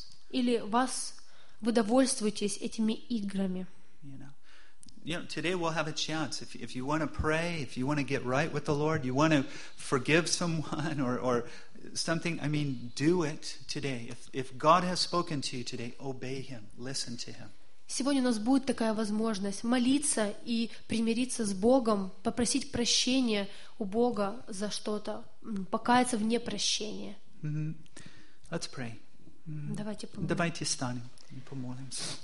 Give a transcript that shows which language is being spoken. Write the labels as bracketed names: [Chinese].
[Russian] Или вы довольствуетесь этими играми? [English] You know, today we'll have a chance. If you want to pray, if you want to get right with the Lord, you want to forgive someone or something, I mean, do it today. If God has spoken to you today, obey Him. Listen to Him. [Russian] Сегодня у нас будет такая возможность молиться и примириться с Богом, попросить прощения у Бога за что-то, покаяться в непрощении. [English] Let's pray. [Russian] Давайте помолимся. Давайте встанем и помолимся.